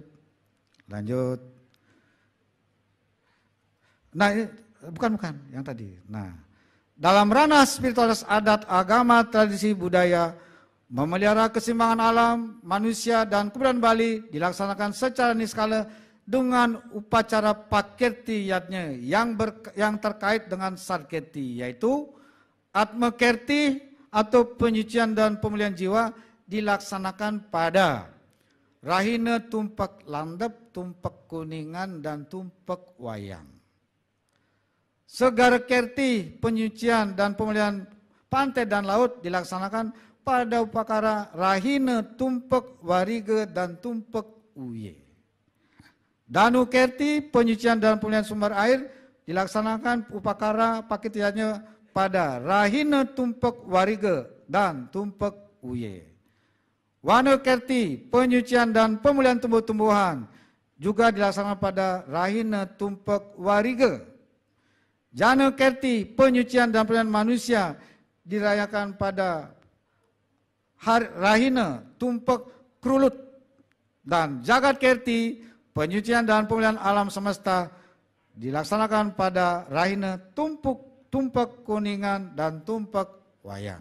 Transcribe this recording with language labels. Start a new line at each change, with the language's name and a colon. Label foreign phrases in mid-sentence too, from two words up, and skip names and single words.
Indonesian: Nah, bukan yang tadi. Nah, dalam ranah spiritualitas adat, agama, tradisi, budaya, memelihara keseimbangan alam, manusia dan kebudayaan Bali dilaksanakan secara niskala dengan upacara Pakerti yatnya yang terkait dengan Sadkerti, yaitu Atmakerti atau penyucian dan pemulihan jiwa dilaksanakan pada Rahina Tumpak Landep, Tumpak Kuningan, dan Tumpak Wayang. Segara Kerti, penyucian dan pemulihan pantai dan laut dilaksanakan pada upakara Rahina Tumpek Warige dan Tumpek Uye. Danu Kerti penyucian dan pemulihan sumber air dilaksanakan upakara paketiannya pada Rahina Tumpek Warige dan Tumpek Uye. Wano Kerti penyucian dan pemulihan tumbuh-tumbuhan juga dilaksanakan pada Rahina Tumpek Warige. Jana Kerti penyucian dan pemulihan manusia dirayakan pada Rahina Tumpek Krulut. Dan Jagat Kerti penyucian dan pemulihan alam semesta dilaksanakan pada Rahina Tumpek Kuningan dan Tumpek Wayang.